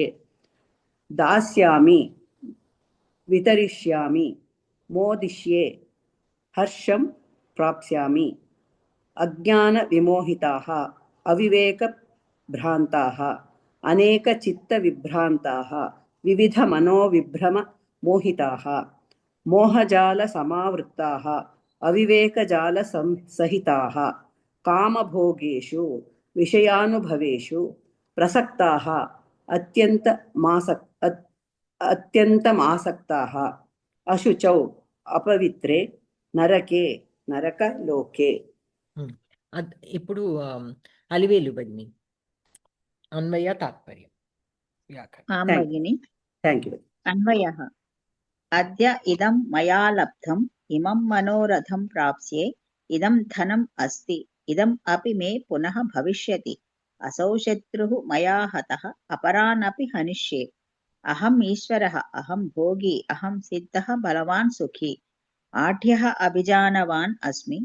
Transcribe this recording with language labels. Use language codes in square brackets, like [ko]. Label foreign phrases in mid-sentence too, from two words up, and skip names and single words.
[sa] दास्यामि वितरिष्यामि मोदिष्ये हर्षं प्राप्स्यामि अज्ञानविमोहिताः अविवेकभ्रान्ताः अनेकचित्तविभ्रान्ताः विविधमनोविभ्रममोहिताः मोहजालसमावृत्ताः अविवेकजालसहिताः कामभोगेषु विषयानुभवेषु प्रसक्ताः अत्यन्तमासक्ताः अशुचौ अपवित्रे नरके नरकलोके [te] ఇప్పుడు అలివేలు భగిని అన్వయ తాత్పర్యం వ్యాకరణం [sa] आं भगिनि [en] thank you [sa] अन्वयः अद्य इदं मया लब्धम् इमं मनोरथं प्राप्स्ये इदं धनम् अस्ति इदम् अपि मे पुनः भविष्यति असौ शत्रुः मया हतः अपरानपि हनिष्ये अहम् ईश्वरः अहं भोगी अहं सिद्धः बलवान् सुखी आढ्यः अभिजानवान् अस्मि